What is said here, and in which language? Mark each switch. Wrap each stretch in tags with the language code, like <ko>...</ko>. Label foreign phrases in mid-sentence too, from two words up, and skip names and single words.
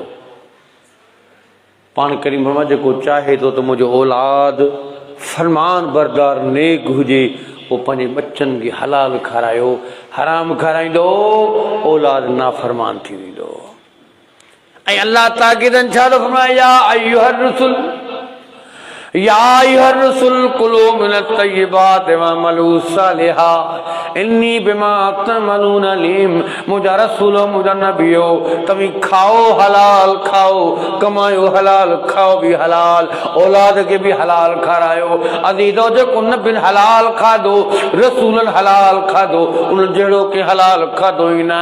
<sd>पाण करीम फरमाए जेको चाहे थो त मुंहिंजो औलाद फरमान बरदार नेक हुजे, वो पंहिंजे बच्चनि खे हलाल खारायो। हराम खाराईंदो औलाद नाफरमान थी वेंदो। ऐं अल्लाह ताक़ीदन छा थो फरमाए,</sd> <ar>يا أيها الرسول، يا أيها الرسول كلوا من الطيبات واعملوا صالحا إني بما تعملون عليم.</ar> <sd>मुंहिंजा रसूल, मुंहिंजा नबियो, तव्हीं खाओ हलाल खाओ, कमायो हलाल, खाओ भी हलाल, औलाद के भी हलाल खारायो। अज़ीज़ो जेको नबियुनि हलाल खाधो, रसूलनि हलाल खाधो, उन जहिड़ो के हलाल खाधो ई न।</sd>